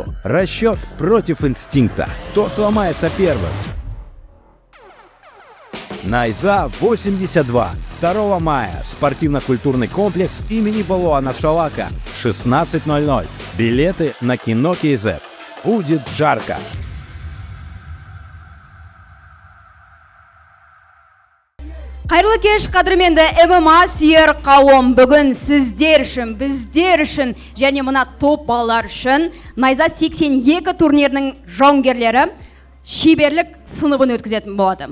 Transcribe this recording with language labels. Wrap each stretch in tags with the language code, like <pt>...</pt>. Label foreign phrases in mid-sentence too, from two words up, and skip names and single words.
<ru>Расчет против инстинкта. Кто сломается первым? Naiza 82. 2 мая. Спортивно-культурный комплекс имени Балуана Шалака. 16:00. Билеты на Кино КЗ. Будет жарко.</ru> <kk>Қайырлы кеш, қадірменді ММА сүйер қауым. Бүгін сіздер үшін, біздер үшін және мына топ балалар үшін Naiza 82 турнирінің жауынгерлері шеберлік сыныбын өткізетін болады.</kk>